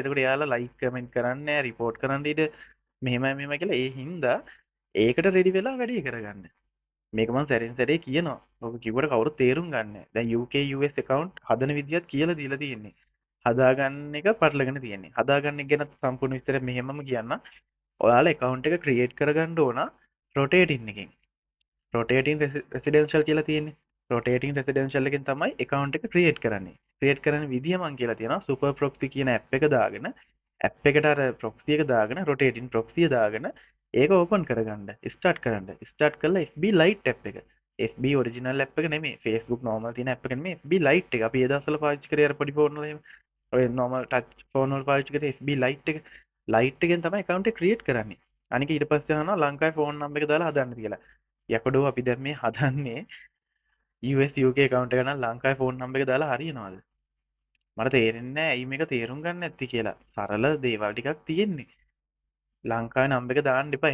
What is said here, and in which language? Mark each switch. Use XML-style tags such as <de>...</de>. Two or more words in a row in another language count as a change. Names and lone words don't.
<si>එතකොට එයාලා</si> <en>like comment</en> <si>කරන්නේ නැහැ, රිපෝට් කරන්න ඉඩ මෙහෙමයි මෙහෙමයි කියලා ඒ හින්දා ඒකට රෙඩි වෙලා වැඩේ කරගන්න. මේක මම සැරෙන් සැරේ කියනවා. ඔබ කිව්වට කවුරුත් තේරුම් ගන්න නැහැ. දැන්</si> <en>UK US account</en> <si>හදන විදියත් කියලා දීලා තියෙන්නේ. හදාගන්න එක පටලගෙන තියෙන්නේ. හදාගන්න එක ගැන සම්පූර්ණ විස්තර මෙහෙමම කියන්න. ඔයාලා account එක create කරගන්න ඕන rotating එකෙන්.</si> <en>rotating residential</en> <si>කියලා තියෙන්නේ.</si> <en>rotating residential</en> <si>එකෙන් තමයි account එක create කරන්නේ. create කරන විදිය මම කියලා තියෙනවා</si> <en>super proxy</en> <si>කියන app එක දාගෙන app එකට අර proxy එක දාගෙන</si> <en>rotating proxy</en> <si>දාගෙන ඒක open කරගන්න start කරන්න start කරලා FB Lite app එක</si> <en>FB original app</en> <si>එක නෙමෙයි</si> <en>Facebook normal</en> <si>තියෙන app එක නෙමෙයි FB Lite එක අපි ඒ දවස්වල පාවිච්චි කරේ අර පොඩි ෆෝන් වල එහෙම ඔය</si> <en>normal touch phone</en> <si>වල පාවිච්චි කරේ FB Lite එක Lite එකෙන් තමයි account එක create කරන්නේ අනික ඊට පස්සේ අහනවා ලංකාවේ</si> <en>phone number</en> <si>එක දාලා හදන්න කියලා යකඩෝ අපි දැන් මේ හදන්නේ</si> <en>US UK account</en> <si>එක නම් ලංකාවේ</si> <en>phone number</en> <si>එක දාලා හරියනවද මට තේරෙන්නේ නැහැ ඇයි මේක තේරුම් ගන්න නැති කියලා සරල දේවල් ටිකක් තියෙන්නේ ලංකාවේ නම්බර් එක දාන්න එපා.</si>